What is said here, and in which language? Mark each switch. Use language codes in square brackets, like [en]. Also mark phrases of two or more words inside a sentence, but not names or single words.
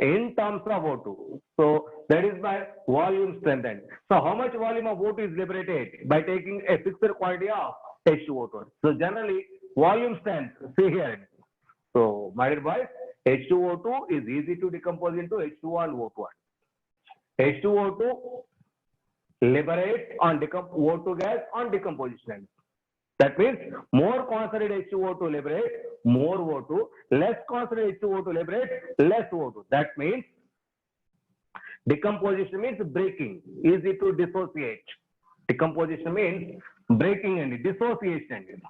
[en] in terms of O2. So that is by volume strengthened. So how much volume of O2 is liberated by taking a fixed quantity of H2O2? So generally volume strength, see here. So my dear boys, H2O2 is easy to decompose into H2O and O2. H2O2 liberates on O2 gas on decomposition. That means more concentrated H2O2 liberates more O2, less concentrated H2O2 liberates less O2. That means decomposition means breaking, easy to dissociate. Decomposition means breaking and dissociation.